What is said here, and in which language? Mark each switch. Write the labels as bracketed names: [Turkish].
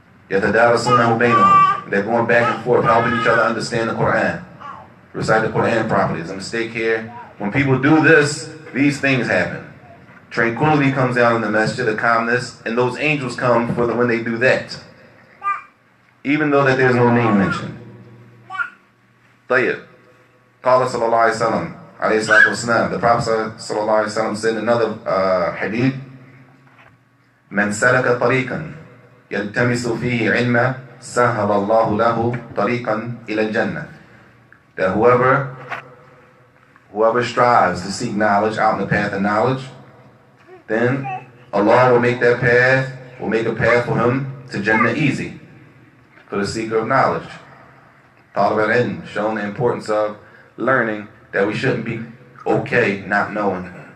[Arabic] يَتَدَارَسُونَهُ بَيْنَهُمْ, [English] they're going back and forth, helping each other understand the Quran. Recite the Quran properly. There's a mistake here. When people do this, these things happen. Tranquility comes down in the masjid, the calmness, and those angels come for when they do that, even though that there's no name mentioned. [Arabic] طيب. قال صلى الله عليه وسلم عليه الصلاة والسلام, [English] the Prophet صلى الله عليه وسلم said in another hadith, [Arabic] من سلك طريقا يلتمس فيه علما سهل الله له طريقا إلى الجنة. [English] That whoever strives to seek knowledge out in the path of knowledge, then Allah will make that path, will make a path for him to Jannah easy, for the seeker of knowledge. Talib al-ilm, showing the importance of learning, that we shouldn't be okay not knowing.